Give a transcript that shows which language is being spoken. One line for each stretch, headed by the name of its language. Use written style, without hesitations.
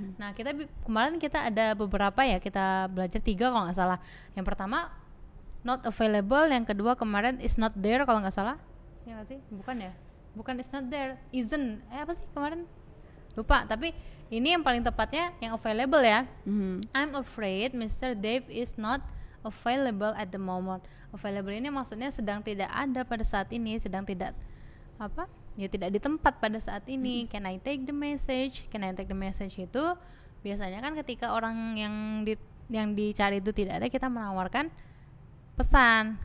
Indonesian: Nah, kemarin kita ada beberapa ya, kita belajar 3 kalau nggak salah. Yang pertama
English: not available,
Indonesian: yang kedua kemarin
English: is not there
Indonesian: kalau nggak salah. Ya nggak sih? Bukan ya? Bukan is not there, isn't. Apa sih kemarin? lupa. Tapi ini yang paling tepatnya yang available ya. Mhm.
English: I'm afraid Mr. Dave is not available at the moment.
Indonesian: Available ini maksudnya sedang tidak ada pada saat ini, sedang tidak tidak di tempat pada saat ini.
English: Can I take the message?
Indonesian: Can I take the message itu biasanya kan ketika orang yang dicari itu tidak ada, kita menawarkan pesan.